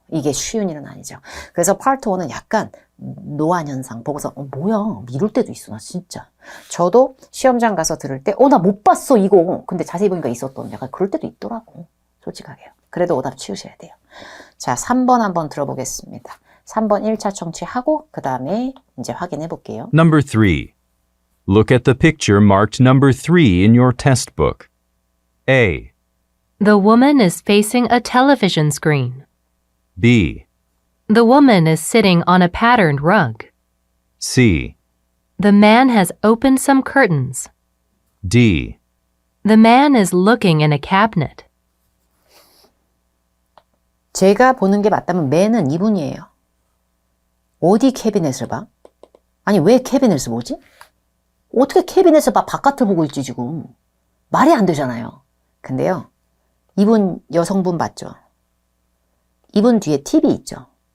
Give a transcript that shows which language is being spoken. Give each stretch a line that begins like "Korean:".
Korean: 이게 쉬운 일은 아니죠. 그래서 파트 1은 약간 노안 현상 보고서 뭐야 미룰 때도 있어 나 진짜. 저도 시험장 가서 들을 때 나 못 봤어 이거. 근데 자세히 보니까 있었던 약간 그럴 때도 있더라고. 솔직하게요. 그래도 오답 치우셔야 돼요. 자, 3번 한번 들어보겠습니다. 3번 1차 청취하고 그 다음에 이제 확인해 볼게요.
English: Number 3. Look at the picture marked number 3 in your test book. A. The woman is facing a television screen. B. The woman is sitting on a patterned rug. C. The man has opened some curtains. D. The man is looking in a cabinet.
Korean: 제가 보는 게 맞다면 맨은 이분이에요. 어디 캐비넷을 봐? 아니 왜 캐비넷을 보지? 어떻게 캐비넷을 봐? 바깥을 보고 있지 지금. 말이 안 되잖아요. 근데요, 이분 여성분 맞죠? 이분 뒤에 팁이 있죠.